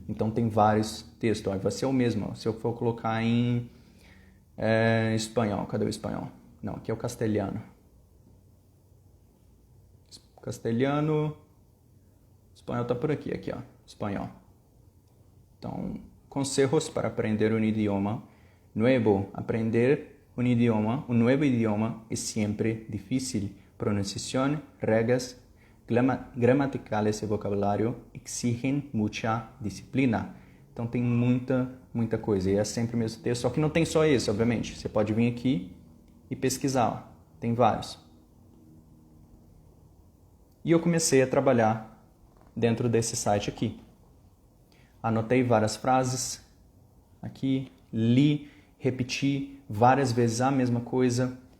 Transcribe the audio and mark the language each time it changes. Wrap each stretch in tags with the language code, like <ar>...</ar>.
<pt>Então tem vários textos. Ó, vai ser o mesmo. Ó. Se eu for colocar em espanhol, cadê o espanhol? Não, aqui é o castelhano. Castelhano, espanhol tá por aqui, ó, espanhol.</pt> <es>Então, consejos para aprender un idioma nuevo. Aprender un nuevo idioma es siempre difícil. Pronunciación, reglas gramaticales y vocabulario exigen mucha disciplina.</es> <pt>Então tem muita coisa. E é sempre o mesmo texto, só que não tem só esse, obviamente. Você pode vir aqui e pesquisar. Ó. Tem vários. E eu comecei a trabalhar dentro desse site aqui. Anotei várias frases aqui, li, repeti várias vezes a mesma coisa.</pt>